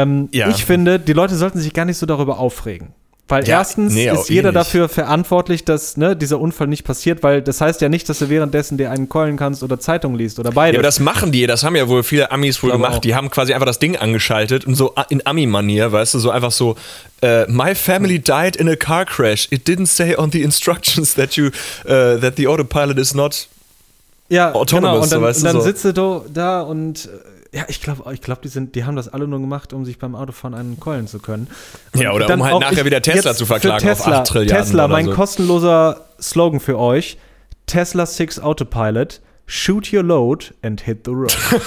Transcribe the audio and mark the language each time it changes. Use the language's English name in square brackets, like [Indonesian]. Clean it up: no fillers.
[German] Ich finde, die Leute sollten sich gar nicht so darüber aufregen. Weil erstens ist jeder dafür verantwortlich, dass dieser Unfall nicht passiert, weil das heißt ja nicht, dass du währenddessen dir einen keulen kannst oder Zeitung liest oder beides. Ja, aber das machen die, das haben ja wohl viele Amis wohl gemacht. Die haben quasi einfach das Ding angeschaltet und so in Ami-Manier, weißt du, so einfach so [English] my family died in a car crash. It didn't say on the instructions that you that the autopilot is not autonomous. [German] Ja, genau. Und dann, sitzt du da und ja, ich glaube, die haben das alle nur gemacht, um sich beim Autofahren einen keulen zu können. Und ja, oder dann um halt nachher wieder Tesla zu verklagen Tesla, auf 8 Trillionen. Tesla, mein kostenloser Slogan für euch: Tesla 6 Autopilot, [English] shoot your load and hit the road.